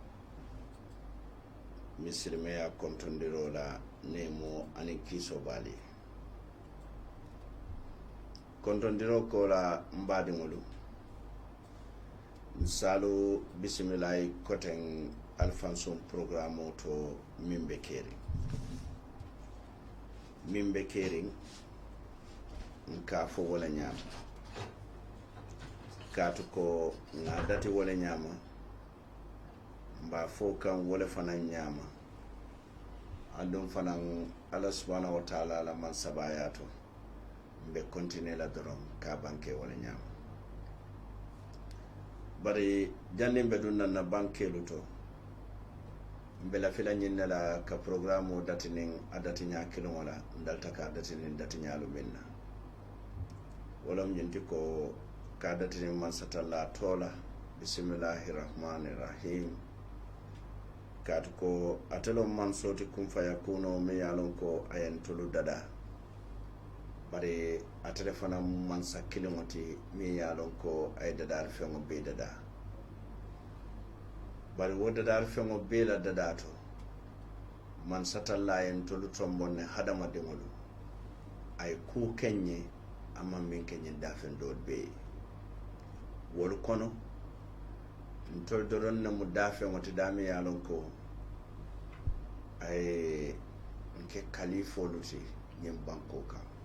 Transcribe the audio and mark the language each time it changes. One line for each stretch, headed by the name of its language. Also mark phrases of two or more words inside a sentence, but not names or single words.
Mandingo: misilimeya kontondiroo la neemo aniŋ kiisoo baali kontondiroo ko la mbaadiŋolu misalu bisimilayi koteŋ alfanson programme to miŋ be keeriŋ nka fo wo le ñaama kaatu ko ŋa dati wo le ñaama mba fo kaŋ wo le fanaŋ ñaama aduŋ fanaŋ
Arabic: الله سبحانه وتعالى
Mandingo: la maŋ sabaaya to mbe continue la doroŋ ka banke wo le ñaama bari janniŋ be duŋ naŋ na bankeelu to mbe lafi la ñiŋ ne la ka programme datiniŋ a datiñaa kiliŋo la ndalta ka datiniŋ datiñaalu miŋ na wo lemu ñiŋ ti ko ka datiniŋ mansatalla too la
Arabic: بسم الله الرحمن الرحيم
Mandingo: kaatu ko ate loŋ mansoo ti
Arabic: كن فيكون
Mandingo: miŋ ye a loŋ ko a ye ntolu dada bari ate le fanaŋ mansa kiliŋo ti miŋ ye a loŋ ko a ye dadaari feŋo bee dadaa bari wo dadaari feŋo bee la dadaa to mansatalla a ye ntolu tomboŋ ne hadamadiŋolu a ye kuu keŋ ñe a maŋ miŋ ke ñiŋ daafeŋ doolu bee ye wolu kono ntolu doroŋ ne mu daafeŋo ti daamiŋ ye a loŋ ko a ye nke kalifoolu ti ñiŋ bankoo kaŋ